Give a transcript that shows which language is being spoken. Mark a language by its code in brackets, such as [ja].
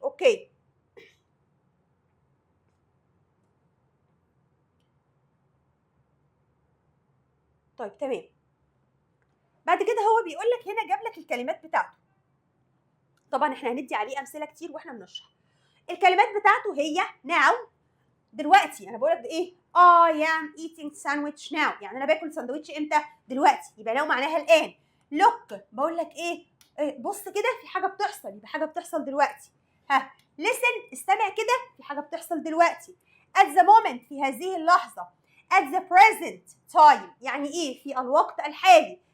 [ar] اوكي، طيب تمام. بعد كده هو بيقول لك هنا جاب لك الكلمات بتاعته. طبعا احنا هندي عليه امثله كتير واحنا بنشرح. الكلمات بتاعته هي now دلوقتي. انا بقول لك ايه؟ [en] I am eating sandwich now. [ar] يعني انا باكل ساندوتش امتى؟ دلوقتي. يبقى now معناها الان. look بقول لك ايه؟ بص كده في حاجه بتحصل، يبقى حاجه بتحصل دلوقتي. listen استمع كده في حاجه بتحصل دلوقتي. [en] at the moment [ar] في هذه اللحظه. [en] at the present time [ar] يعني ايه؟ في الوقت الحالي.